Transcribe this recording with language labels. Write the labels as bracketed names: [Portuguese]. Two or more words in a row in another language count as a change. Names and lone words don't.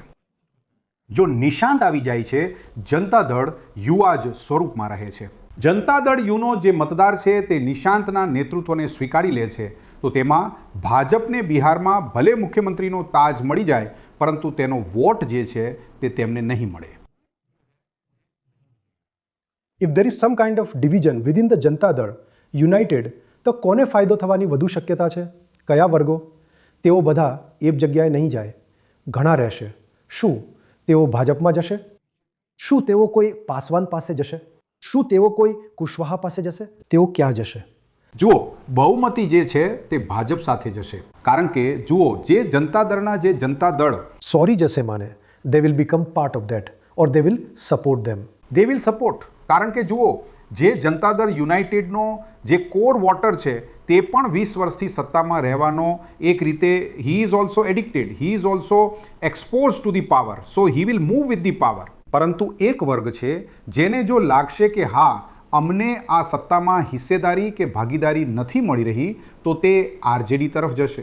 [Gujarati] જો નિશાંત આવી જાય છે, જનતા દળ યુવા જ સ્વરૂપમાં રહે છે. જનતા દળ યુનો જે મતદાર છે તે નિશાંતના નેતૃત્વને સ્વીકારી લે છે, તો તેમાં ભાજપને બિહારમાં ભલે મુખ્યમંત્રીનો તાજ મળી જાય, પરંતુ તેનો વોટ જે છે તે તેમને નહીં મળે. [English] ઇફ there is some kind of division within the જનતા દળ યુનાઇટેડ, [Gujarati] તો કોને ફાયદો થવાની વધુ શક્યતા છે? કયા વર્ગો? તેઓ બધા એક જગ્યાએ નહીં જાય, ઘણા રહેશે. શું તેઓ ભાજપમાં જશે? શું તેઓ કોઈ પાસવાન પાસે જશે? શું તેઓ કોઈ કુશવાહા પાસે જશે? તેઓ ક્યાં જશે? જુઓ, બહુમતી જે છે તે ભાજપ સાથે જશે. કારણ કે જુઓ, જે જનતા દળના જે જનતા દળ સોરી જશે માને, [English] they will become part of that or they will support them. they will support. [Gujarati] કારણ કે જુઓ, જે જનતા દળ યુનાઇટેડનો જે કોર વોટર છે તે પણ 20 વર્ષથી સત્તામાં રહેવાનો એક રીતે [English] he is also addicted, he is also expose to the power, so he will move with the power, [Gujarati] સો હી વિલ મૂવ વિથ ધી પાવર. પરંતુ એક વર્ગ છે જેને જો લાગશે કે હા, અમને આ સત્તામાં હિસ્સેદારી કે ભાગીદારી નથી મળી રહી, તો તે આરજેડી તરફ જશે.